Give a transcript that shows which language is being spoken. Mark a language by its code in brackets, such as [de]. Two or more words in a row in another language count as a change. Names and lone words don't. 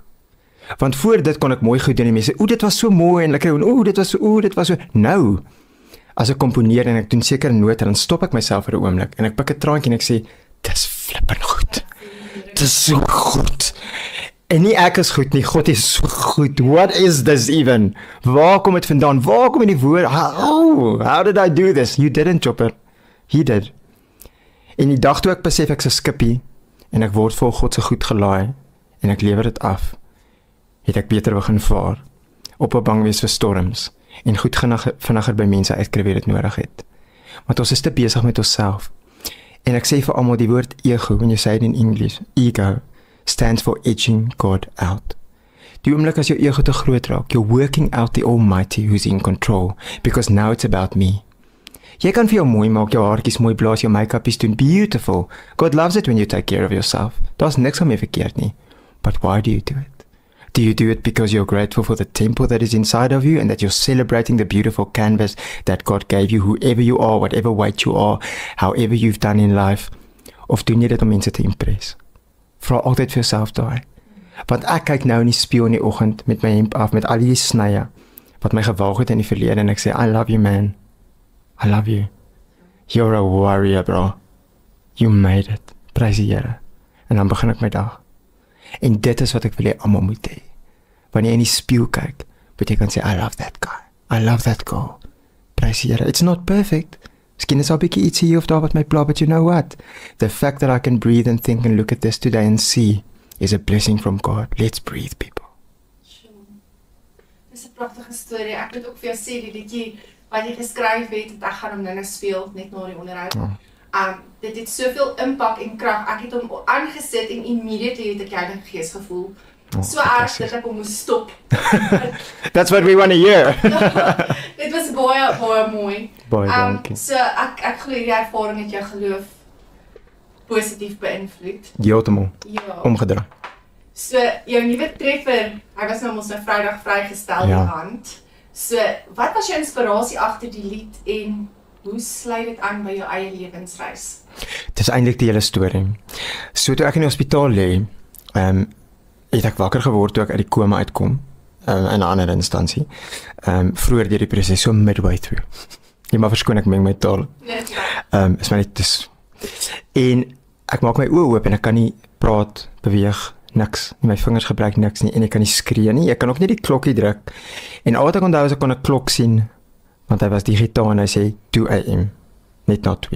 [af] Want voor dit kon ek mooi goed doen en mense, dit was so mooi en lekker en dit was so. Nou, as ek komponeer en ek doen sekere note, dan stop ek myself vir 'n oomblik en ek pik 'n traantjie en ek sê, dis flippend goed. Dis so goed. En nie ek is goed nie, God is so goed. [en] What is this even? [af] Waar kom dit vandaan? Waar kom die woord? [en] How did I do this? You didn't, Chopper. He did. [af] En die dag toe ek besef ek is 'n skippie en ek word vol God se goed gelaai en ek lewer dit af, het ek beter begin vaar, op 'n bang wees vir storms en goed vinniger by mense uitkry wie dit nodig het. Want ons is te besig met onsself. En ek sê vir almal die woord ego, [en] when you say it in English, ego stands for edging God out. [af] Die oomblik as jou ego te groot raak, [en] you're working out the Almighty who's in control, because now it's about me. [af] Jy kan vir jou mooi maak, jou haartjies mooi blaas, jou make-up is doen beautiful. [en] God loves it when you take care of yourself. [af] Daar's niks om mee verkeerd nie. [en] But why do you do it? Do you do it because you're grateful for the temple that is inside of you and that you're celebrating the beautiful canvas that God gave you, whoever you are, whatever weight you are, however you've done in life? [af] Of doen jy dit om mense te impress? Vra altyd vir jouself daai. Want ek kyk nou in die spieël in die oggend met my hemp af, met al die snye wat my gewaag het in die verlede en ek sê, [en] I love you man. I love you. You're a warrior, bro. You made it. [af] Prys die Here. En dan begin ek my dag. En dit is wat ek wil hê almal moet hê. Wanneer jy in die spieël kyk, moet jy kan sê, [en] I love that guy. I love that girl. [af] Prys die Here. [en] It's not perfect. [af] Miskien is al bietjie iets hier of daar wat my pla, [en] but you know what? The fact that I can breathe and think and look at this today and see is a blessing from God. Let's breathe, people. [af] Dis 'n pragtige storie. Ek moet ook vir jou sê die liedjie wat jy geskryf het, ek gaan hom nou speel net na die onderhoud. Dit het soveel impak en krag. Ek het hom aangesit en immediately het ek Heilige Gees gevoel. So erg dat ek hom moes stop. [en] That's what we want to hear. [af] Dit was baie mooi. Baie dankie. So ek glo die ervaring het jou geloof positief beïnvloed? Heeltemal Ja. omgedraai. So, jou nuwe treffer, hy was nou mos nou Vrydag vrygestel die hand. So, wat was jou inspirasie agter die lied en hoe sluit dit aan by jou eie lewensreis? Dit is eintlik die hele storie. So toe ek in die hospitaal lê, het ek wakker geword toe ek uit die koma uitkom, in 'n ander instansie. Vroeër deur die proses, [en] so midway through. [af] Jy maar verskoon ek meng my taal. Net Is maar net dis. En ek maak my oë oop en ek kan nie praat, beweeg, niks. Nie my vingers gebruik niks nie en ek kan nie skree nie. Ek kan ook nie die klokkie druk. En al wat ek onthou is ek kon 'n klok sien want hy was digitaal en hy sê 2 AM, net na 2.